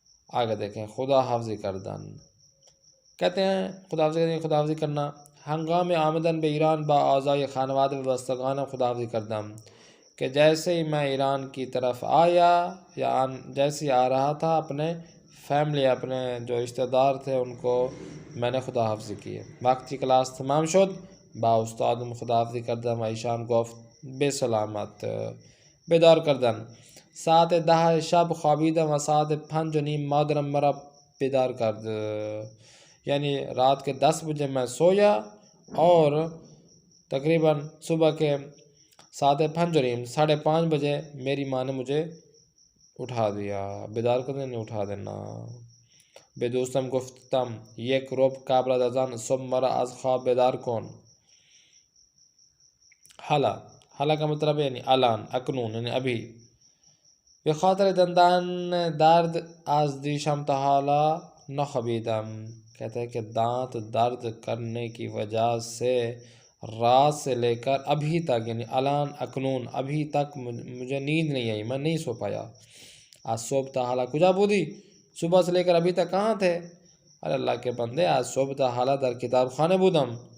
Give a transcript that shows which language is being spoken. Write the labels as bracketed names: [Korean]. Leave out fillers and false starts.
[Urdu] آگے دیکھیں خدا حافظی کردن کہتے ہیں خدا حافظی کرنا [Persian] ہنگام آمدن به ایران با اعضای خانواده و بستگانم خدا حافظی کردم [Urdu] کہ جیسے ہی میں ایران کی طرف آیا یا جیسے آ رہا تھا اپنے فیملی اپنے جو رشتہ دار تھے ان کو میں نے خدا حافظی کی. [Persian] وقتی کلاس تمام شد با استادم خدا حافظی کردم و ایشان گفت به سلامت. بیدار کردن ساعت 10 شب خوابیدم و ساعت 5:30 مادرم مرا بیدار کرد. [Urdu] یعنی رات کے 10 بجے میں سویا اور تقریباً صبح کے ساعت 5:30 بجے میری ماں نے مجھے اٹھا دیا. بیدار کرنے نہیں اٹھا دینا. [Persian] به دوستم گفتم یک ربع قبل از اذان صبح مرا از خواب بیدار کن. [Urdu] حالا کا مطلب ہے یعنی الان اکنون یعنی ابھی. [Persian] به خاطر دندان درد از دیشم تا حالا نخوابیدم. [Urdu] کہتے ہیں کہ دانت درد کرنے کی وجہ سے رات سے لے کر ابھی تک یعنی الان اکنون ابھی تک مجھے نیند نہیں آئی، میں نہیں سو پایا. [Persian] آج صبح تا حالا کجا بودی؟ [Urdu] صبح سے لے کر ابھی تک کہاں تھے؟ ارے اللہ کے بندے [Persian] آج صبح تا حالا در کتاب خانے بودم.